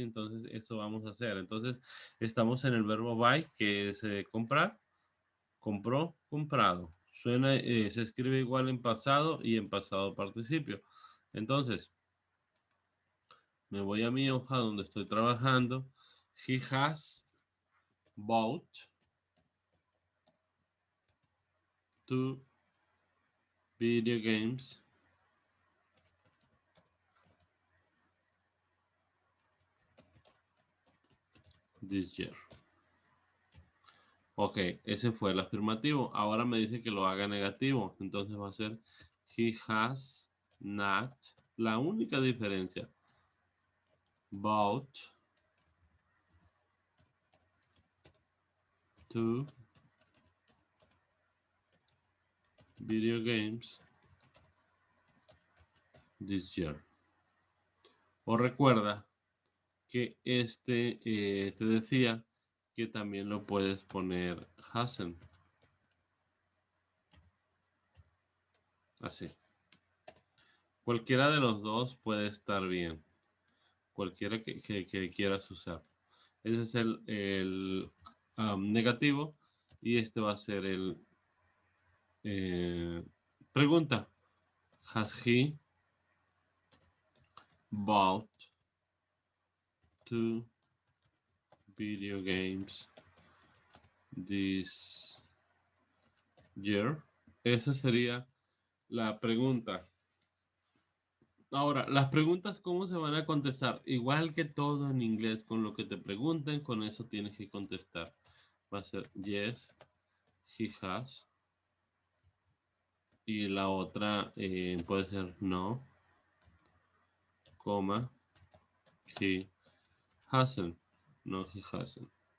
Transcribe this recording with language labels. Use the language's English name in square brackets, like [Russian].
[Spanish] Entonces, eso vamos a hacer. Entonces, estamos en el verbo buy, que es comprar, compró, comprado. Suena, se escribe igual en pasado y en pasado participio. Entonces, me voy a mi hoja donde estoy trabajando. [English] He has bought two video games this year. [Spanish] Ok, ese fue el afirmativo. Ahora me dice que lo haga negativo. Entonces va a ser [English] he has not. [Spanish] La única diferencia. [English] Bought two video games this year. [Spanish] O recuerda que te decía que también lo puedes poner hasn't. Así. Cualquiera de los dos puede estar bien. Cualquiera que quieras usar. Ese es el negativo y este va a ser el pregunta. [English] Has he bought two video games this year? [Spanish] Esa sería la pregunta. Ahora, las preguntas, ¿cómo se van a contestar? Igual que todo en inglés, con lo que te pregunten, con eso tienes que contestar. Va a ser [English] yes, he has. [Spanish] Y la otra puede ser no, coma, [English] he hasn't. No, he hasn't.